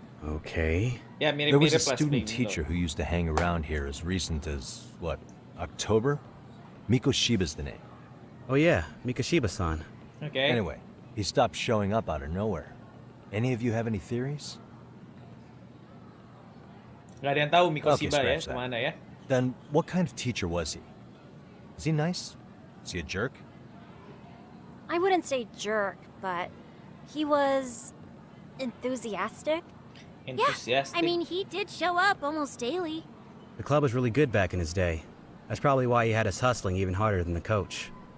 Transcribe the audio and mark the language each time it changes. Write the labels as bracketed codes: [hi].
[en] Okay. Yeah, there was a student teacher who used to hang around here as recent as, what, October? Mikoshiba's the name. Oh yeah, Mikoshiba-san. Okay. Anyway, he stopped showing up out of nowhere. Any of you have any theories? [id] Gak ada yang tahu Mikoshiba ya, kemana ya? [en] Then, what kind of teacher was he? Is he nice? Is he a jerk? I wouldn't say jerk, but he was enthusiastic. Yeah, I mean, he did show up almost daily. The club was really good back in his day. That's probably why he had us hustling even harder than the coach.